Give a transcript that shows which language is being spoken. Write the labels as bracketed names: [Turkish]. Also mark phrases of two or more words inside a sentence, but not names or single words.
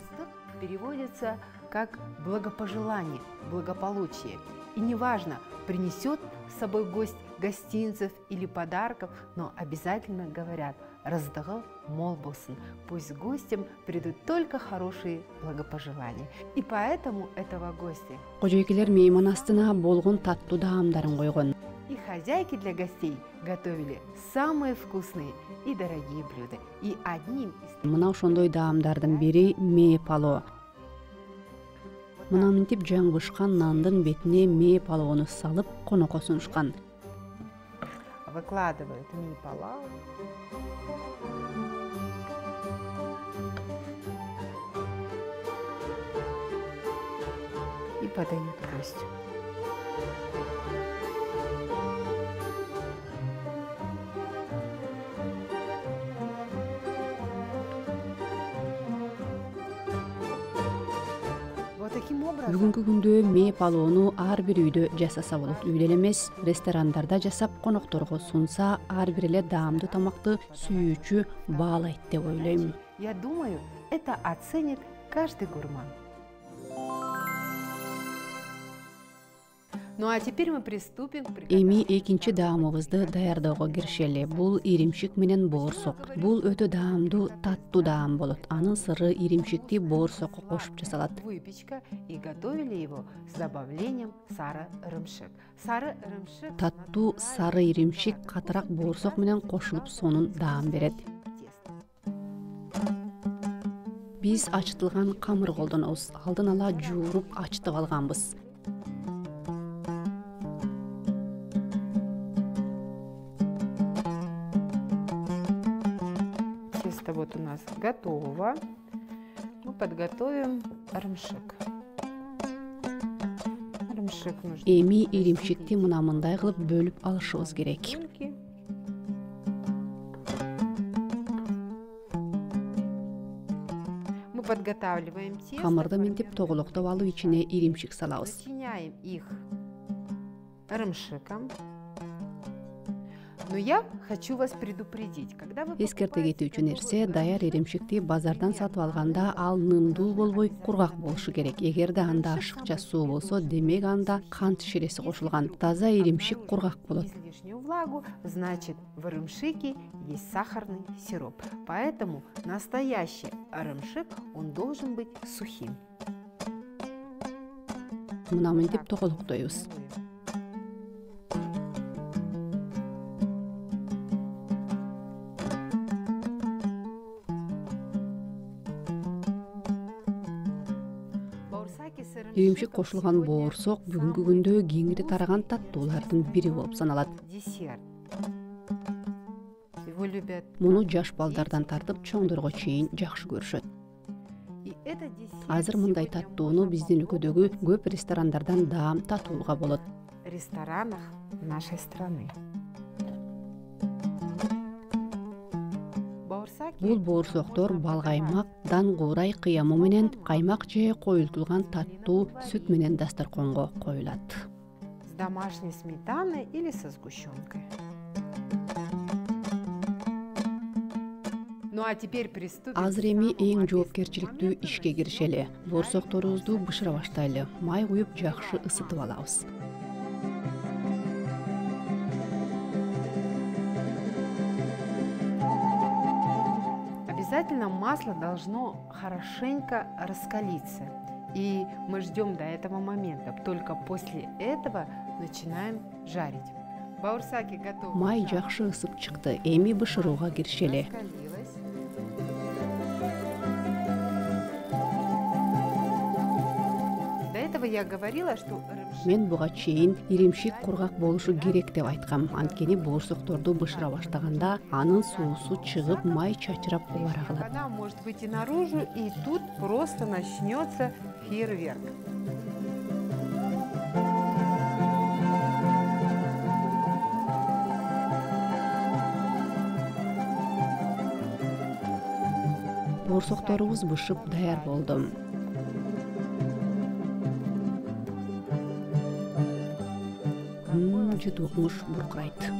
[Russian] переводится как благопожелание, благополучие. И неважно, принесет с собой гость гостинцев или подарков, но обязательно говорят: [Kyrgyz] раздыгы мол болсын. [Russian] Пусть гостям придут только хорошие благопожелания. И поэтому этого гостя [Kyrgyz] Кожойкелер мейман астына болгон таттуу даамдарын койгон. [Russian] и хозяйки для гостей готовили самые вкусные и дорогие блюда. И одним из [Kyrgyz] Мына ошондой даамдардын бири мээ палоо. Мына мынтип жаңы бышкан нандын бетине мээ палоону салып, конокко сунушкан. [Russian] выкладывают ми палау. И подают гостю. Вот таким образом [Kyrgyz] Бүгүнкү күндө мээ палоону ар бир үйдө жасаса болот. Үйдө эле эмес, ресторандарда жасап конокторго сунса, ар бир эле даамдуу тамакты сүйүүчү баалайт деп ойлойм. [Russian] я думаю, это оценит каждый гурман. Ну а теперь мы приступим к [Kyrgyz] Эми экинчи даамыбызды даярдоого киришели. Бул иримшик менен боорсок. Бул өтө даамдуу, таттуу даам болот. Анын сыры иримшикти боорсокко кошуп жасалат. [Russian] выпечка и готовили его с добавлением сары-ырымшык. [Kyrgyz] Сары-ырымшык Таттуу сары иримшик катыраак боорсок менен кошулуп сонун даам берет. Биз ачытылган камыр колдонобуз. Алдын ала жууруп ачытып алганбыз. [Russian] Тесто вот у нас готово. Мы подготовим ырымшык. Ырымшык нужно. [Kyrgyz] Эми иримшикти мына мындай кылып бөлүп алышыбыз керек. [Russian] Бульки. Мы подготавливаем тесто. [Kyrgyz] Камырды минтип тоголоктоп алып ичине иримшик салабыз. [Russian] Начиняем их ырымшыком. Но я хочу вас предупредить, когда вы [Kyrgyz] Эскерте кетүүчү нерсе, даяр иримшикти базардан сатып алганда ал нымдуу болбой кургак болушу керек. Эгерде анда ашыкча суу болсо, демек анда кант ширеси кошулган. Таза иримшик кургак болот. [Russian] излишнюю влагу, значит в ырымшыке есть сахарный сироп. Поэтому настоящий ырымшык, он должен быть сухим. [Kyrgyz] Мына минтип тоголоктойбуз. Иримшик кошулган боорсок бүгүнкү күндө кеңири тараган таттуулардын бири болуп саналат. [Russian] Десерт. Его любят. [Kyrgyz] Муну жаш балдардан тартып чоңдорго чейин жакшы көрүшөт. [Russian] И это десерт [Kyrgyz] Азыр мындай [Russian] сегодня [Kyrgyz] таттууну биздин өлкөдөгү көп ресторандардан даам татууга болот. [Russian] в ресторанах нашей страны. Бауырсаки [Kyrgyz] Бул боорсоктор балгаймак, дан куурай кыямы менен каймак же коюлтулган таттуу сүт менен дасторконго коюлат. [Russian] с домашней сметаной или со сгущенкой. Ну а теперь приступим. [Kyrgyz] Азыр [Russian] к [Kyrgyz] эми [Russian] самому [Kyrgyz] эң [Russian] ответственному [Kyrgyz] жоопкерчиликтүү [Russian] моменту. [Kyrgyz] ишке киришели. Боорсокторубузду бышыра баштайлы. Май куюп жакшы ысытып алабыз. [Russian] Обязательно масло должно хорошенько раскалиться. И мы ждем до этого момента. Только после этого начинаем жарить. Бауырсаки готовы. [Kyrgyz] Май жакшы ысып чыкты. Эми бышырууга киришели. [Russian] Раскалилась. До этого я говорила, что ырымшык [Kyrgyz] Мен буга чейин иримшик кургак болушу керек деп айткам. Анткени боорсокторду бышыра баштаганда анын суусу чыгып, май чачырап убара калат. [Russian] вода может выйти наружу, и тут просто начнется фейерверк. [Kyrgyz] Боорсокторубуз бышып даяр болду. Жутукмуш буркурайт.